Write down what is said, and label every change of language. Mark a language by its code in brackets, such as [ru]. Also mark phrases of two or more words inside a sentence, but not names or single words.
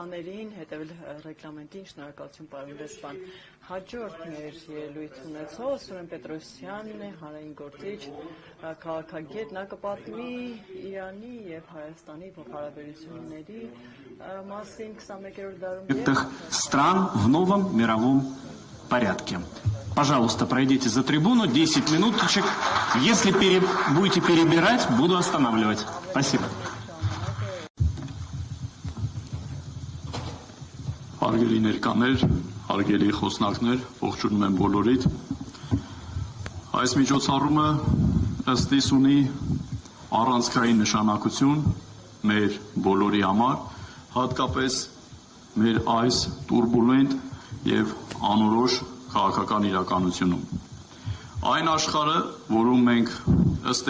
[hy] բաներին, հետևել ռեգլամենտին, շնորհակալություն պարոն դեսպան։ Հաջորդ մեր ելույթ ունեցող Սուրեն Պետրոսյանն է, հանրային գործիչ, քաղաքագետ, նա կպատմի Իրանի եւ Հայաստանի փոխհարաբերությունների մասին 21-րդ դարում [ru] стран в новом мировом порядке. Пожалуйста, пройдите за трибуну, 10 минуточек. Если будете перебирать, буду останавливать. Спасибо. [hy] Հարգելի ներկաներ, հարգելի խոսնակներ, ողջունում եմ բոլորիդ։ Այս միջոցառումը ըստիս ունի առանցքային նշանակություն մեր բոլորի համար, հատկապես մեր այս տուրբուլենտ եւ անորոշ քաղաքական իրականությունում։ Այն աշխարհը, որում մենք ըստ